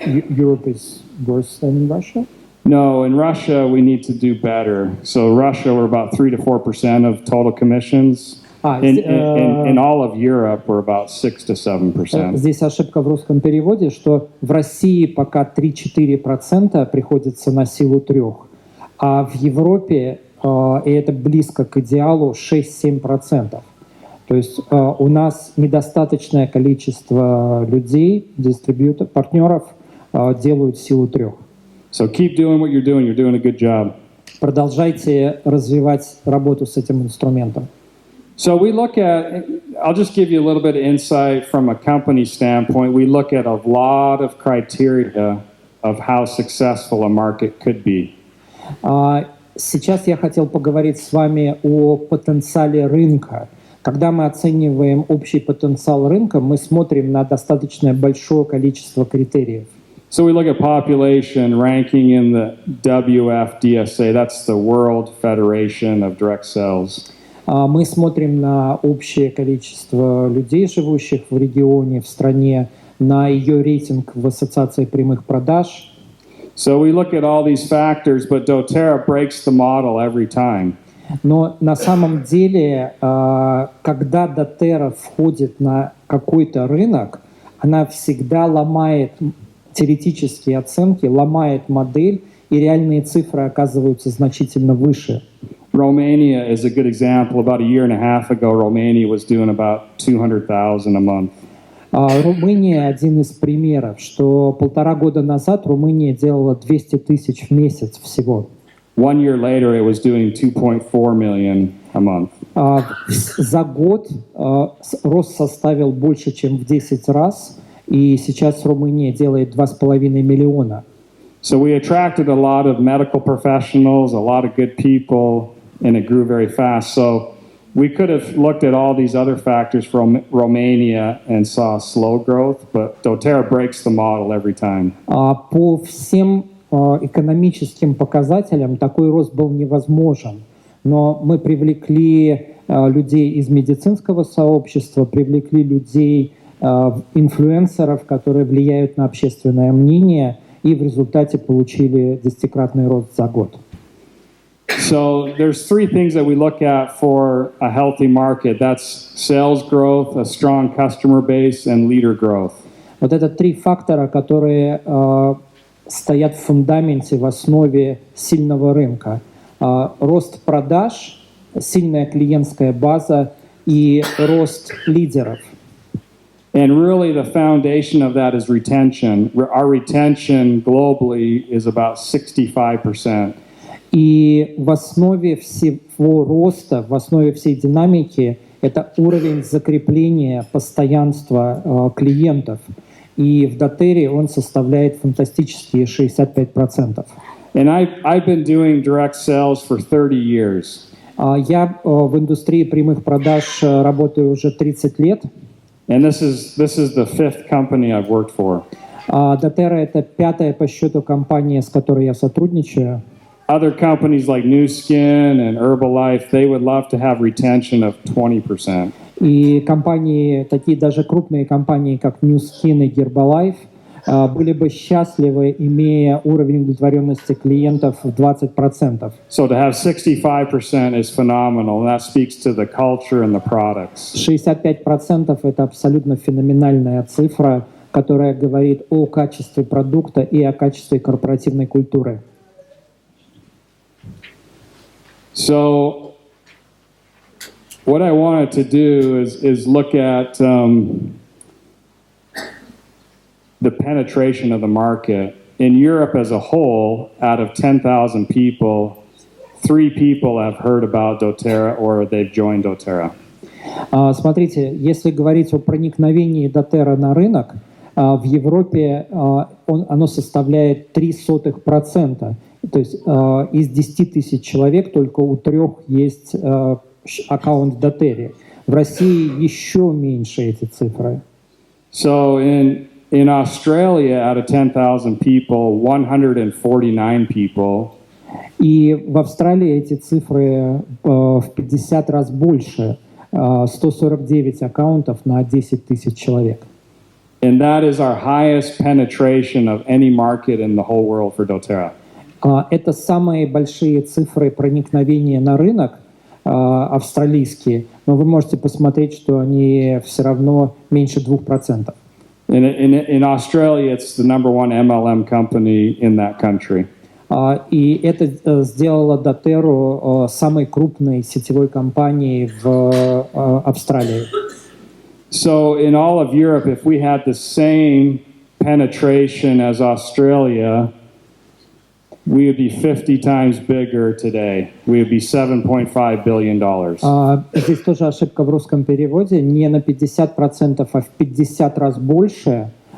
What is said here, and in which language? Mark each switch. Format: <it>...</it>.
<en>Europe is worse than in Russia? No, in Russia we need to do better. So Russia, we're about 3 to 4% of total commissions. In all of Europe, we're about 6 to 7%.</en> <ru>Здесь ошибка в русском переводе, что в России пока 3-4% приходится на силу 3, а в Европе, и это близко к идеалу, 6-7%. То есть у нас недостаточное количество людей, партнеров делают силу 3.</ru> <en>So keep doing what you're doing a good job.</en> <ru>Продолжайте развивать работу с этим инструментом.</ru> <en>So we look at, I'll just give you a little bit of insight from a company standpoint. We look at a lot of criteria of how successful a market could be.</en> <ru>Сейчас я хотел поговорить с вами о потенциале рынка. Когда мы оцениваем общий потенциал рынка, мы смотрим на достаточно большое количество критериев.</ru> <en>So we look at population ranking in the WFDSA, that's the World Federation of Direct Sales.</en> <ru>Мы смотрим на общее количество людей, живущих в регионе, в стране, на ее рейтинг в Ассоциации прямых продаж.</ru> <en>So we look at all these factors, but doTERRA breaks the model every time.</en> <ru>Но на самом деле, когда doTERRA входит на какой-то рынок, она всегда ломает теоретические оценки, ломает модель, и реальные цифры оказываются значительно выше.</ru> <en>Romania is a good example. About a year and a half ago, Romania was doing about 200,000 a month.</en> <ru>Румыния один из примеров, что 1,5 года назад Румыния делала 200 тысяч в месяц всего.</ru> <en>1 year later, it was doing 2.4 million a month.</en> <ru>За год рост составил больше, чем в 10 раз, и сейчас Румыния делает 2,5 миллиона.</ru> <en>So we attracted a lot of medical professionals, a lot of good people, and it grew very fast. So we could have looked at all these other factors from Romania and saw slow growth, but doTERRA breaks the model every time.</en> <ru>По всем экономическим показателям такой рост был невозможен. Но мы привлекли людей из медицинского сообщества, привлекли людей, инфлюенсеров, которые влияют на общественное мнение, и в результате получили 10-кратный рост за год.</ru> <en>So there's 3 things that we look at for a healthy market. That's sales growth, a strong customer base, and leader growth.</en> <ru>Вот это 3 фактора, которые стоят в фундаменте, в основе сильного рынка. Рост продаж, сильная клиентская база и рост лидеров.</ru> <en>And really the foundation of that is retention. Our retention globally is about 65%.</en> <ru>И в основе всего роста, в основе всей динамики это уровень закрепления, постоянства клиентов. и в дотере он составляет фантастические 65%.</ru> <en>And I've been doing direct sales for 30 years.</en> <ru>Я в индустрии прямых продаж работаю уже 30 лет.</ru> <en>And this is the fifth company I've worked for.</en> <ru>Дотера — это пятая по счету компания, с которой я сотрудничаю.</ru> <en>Other companies like New Skin and Herbalife, they would love to have retention of 20%.</en> <ru>И компании, такие даже крупные компании, как New Skin и Herbalife, были бы счастливы, имея уровень удовлетворенности клиентов в 20%.</ru> <en>So to have 65% is phenomenal, and that speaks to the culture and the products.</en> <ru>65% — это абсолютно феноменальная цифра, которая говорит о качестве продукта и о качестве корпоративной культуры.</ru> <en>So what I wanted to do is look at the penetration of the market. In Europe as a whole, out of 10,000 people, 3 people have heard about doTERRA or they've joined doTERRA.</en> <ru>Смотрите, если говорить о проникновении доTERRA на рынок, в Европе оно составляет 0,03%. То есть из 10 тысяч человек только у 3 есть аккаунт в доTERRA. В России еще меньше эти цифры.</ru> <en>So in Australia, out of 10,000 people, 149 people.</en> <ru>И в Австралии эти цифры в 50 раз больше. 149 аккаунтов на 10 тысяч человек.</ru> <en>And that is our highest penetration of any market in the whole world for doTERRA.</en> <ru>Это самые большие цифры проникновения на рынок австралийские, но вы можете посмотреть, что они все равно меньше 2%.</ru> <en>In Australia, it's the number one MLM company in that country.</en> <ru>И это сделало доTERRу самой крупной сетевой компанией в Австралии.</ru> <en>So in all of Europe, if we had the same penetration as Australia, we would be 50 times bigger today. We would be $7.5 billion.</en> <ru>Здесь тоже ошибка в русском переводе. Не на 50%, а в 50 раз больше.</ru>